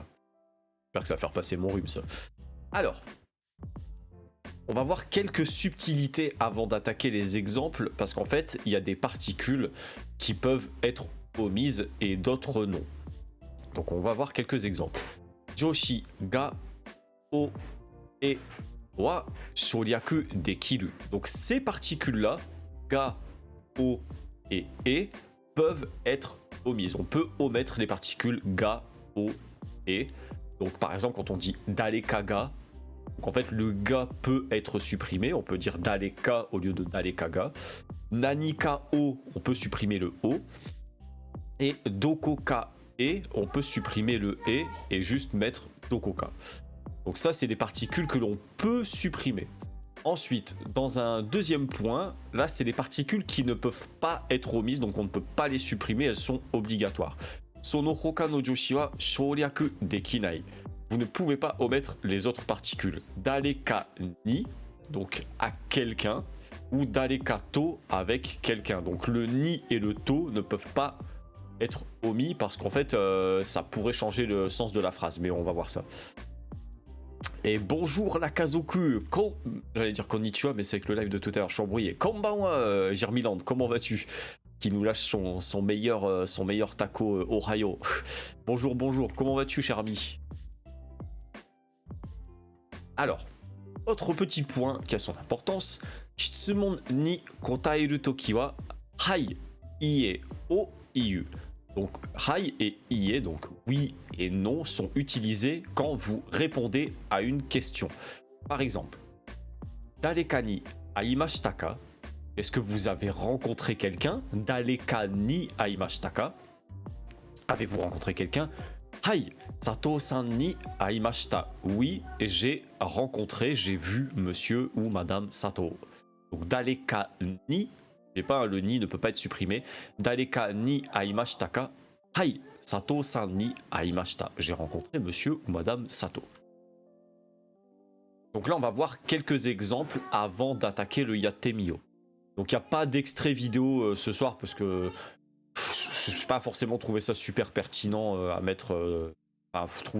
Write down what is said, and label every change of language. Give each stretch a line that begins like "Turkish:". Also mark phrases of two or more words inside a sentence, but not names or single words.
French: J'espère que ça va faire passer mon rhume, ça. Alors, on va voir quelques subtilités avant d'attaquer les exemples, parce qu'en fait, il y a des particules qui peuvent être omises et d'autres non. Donc on va voir quelques exemples.
Japanese: 助詞がをへは省略できる.
French: Donc ces particules-là, ga, o et e, peuvent être omises. On peut omettre les particules ga, o, e. Donc par exemple, quand on dit
Japanese: 誰かが,
French: donc en fait, le ga peut être supprimé. On peut dire daleka au lieu de
Japanese: 誰かが. 何かを,
French: on peut supprimer le o. Et
Japanese: どこかへ,
French: on peut supprimer le e et juste mettre dokoka. Donc ça, c'est des particules que l'on peut supprimer. Ensuite, dans un deuxième point, là, c'est des particules qui ne peuvent pas être omises, donc on ne peut pas les supprimer, elles sont obligatoires.
Japanese: その他の助詞は省略できない.
French: Vous ne pouvez pas omettre les autres particules.
Japanese: 誰かに,
French: donc à quelqu'un, ou
Japanese: 誰かと,
French: avec quelqu'un. Donc le ni et le to ne peuvent pas être omis parce qu'en fait, ça pourrait changer le sens de la phrase, mais on va voir ça. Et bonjour Nakazoku, j'allais dire konnichiwa, mais c'est avec le live de tout à l'heure, je suis embrouillé. Konbanwa, Germiland, comment vas-tu? Qui nous lâche son meilleur taco Ohio. Bonjour, comment vas-tu, cher ami? Alors, autre petit point qui a son importance,
Japanese: 質問に答える時ははい、いいえ、を, 言う.
French: Donc, hai et ie, donc oui et non, sont utilisés quand vous répondez à une question. Par exemple,
Japanese: 誰かに会いましたか?
French: Est-ce que vous avez rencontré quelqu'un?
Japanese: 誰かに会いましたか?
French: Avez-vous rencontré quelqu'un?
Japanese: はい、佐藤さんに会いました.
French: Oui, j'ai rencontré, j'ai vu monsieur ou madame Sato. Donc,
Japanese: 誰かに,
French: et pas le ni ne peut pas être supprimé.
Japanese: 誰かに会いましたか? はい、佐藤さんに会いました.
French: J'ai rencontré monsieur ou madame Sato. Donc là, on va voir quelques exemples avant d'attaquer le Yattemiyo. Donc il n'y a pas d'extrait vidéo ce soir parce que je n'ai pas forcément trouvé ça super pertinent à mettre.